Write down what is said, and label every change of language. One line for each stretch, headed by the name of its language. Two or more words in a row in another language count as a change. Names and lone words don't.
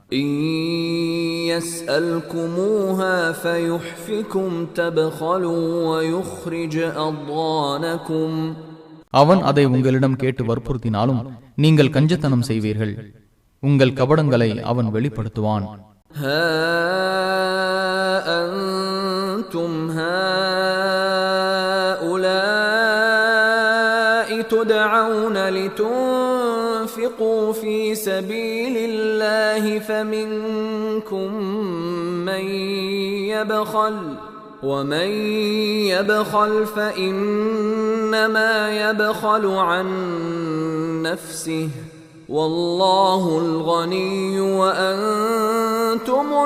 Tamil: அவன் அதை உங்களிடம் கேட்டு வற்புறுத்தினாலும் நீங்கள் கஞ்சத்தனம் செய்வீர்கள், உங்கள் கபடங்களை அவன் வெளிப்படுத்துவான்.
Arabic: تدعون لتنفقوا في سبيل الله فمنكم من يبخل ومن يبخل فإنما يبخل عن نفسه والله الغني وأنتم